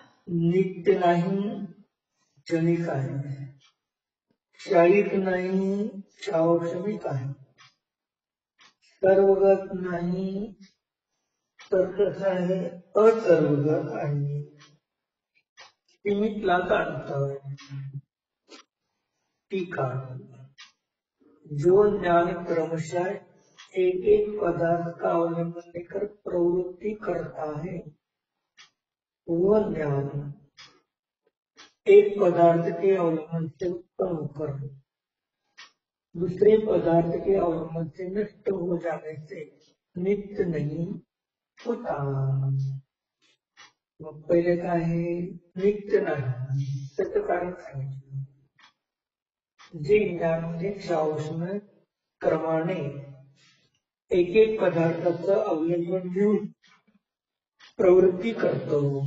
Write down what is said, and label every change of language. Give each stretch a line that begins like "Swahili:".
Marathi: नित्य नाही, क्षणिक आहे, क्षयिक नाही, क्षौषमिक आहे, सर्वगत नाही, तर कसं आहे, असर्वगत आहे. सीमितला काढतोय.
Hindi: टीका, जो ज्ञान क्रमशः एक एक पदार्थ का अवलंबन लेकर प्रवृत्ति करता है, वह ज्ञान एक पदार्थ के अवलंबन से उत्पन्न होकर दूसरे पदार्थ के अवलंबन से नष्ट हो जाने से नित्य नहीं होता.
Marathi: मग पहिले काय आहे, नित्य नाही, त्याचं कारण सांगितलं. जे ज्ञानामध्ये क्षौषम क्रमाने एक एक पदार्थाचं अवलंबन घेऊन प्रवृत्ती करतो.